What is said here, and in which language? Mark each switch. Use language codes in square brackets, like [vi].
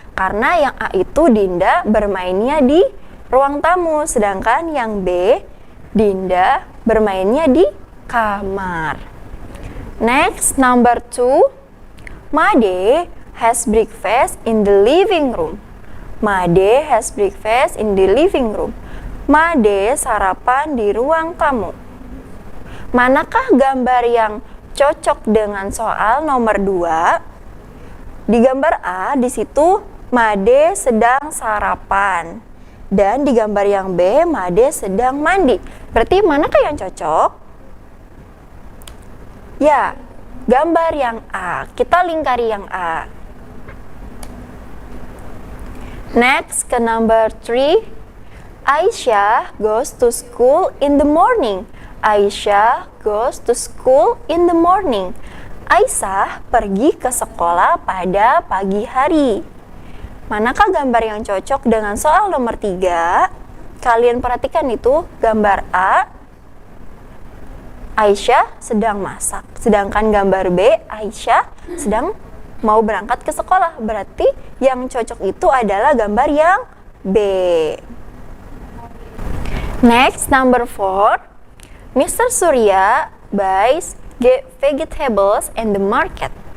[id] Karena yang A itu Dinda bermainnya di ruang tamu. Sedangkan yang B, Dinda bermainnya di kamar. [en] Next, number 2. Made has breakfast in the living room. Made has breakfast in the living room. [id] Made sarapan di ruang tamu. Manakah gambar yang cocok dengan soal nomor 2? Di gambar A, di situ Made sedang sarapan. Dan di gambar yang B, Made sedang mandi. Berarti manakah yang cocok? Ya, gambar yang A. Kita lingkari yang A. [en] Next, ke number 3. Aisyah goes to school in the morning. Aisyah goes to school in the morning. [id] Aisyah pergi ke sekolah pada pagi hari. Manakah gambar yang cocok dengan soal nomor 3? Kalian perhatikan itu, gambar A, Aisyah sedang masak. Sedangkan gambar B, Aisyah sedang mau berangkat ke sekolah. Berarti yang cocok itu adalah gambar yang B. [en] Next, number 4. Mr. Surya buys vegetables in the market.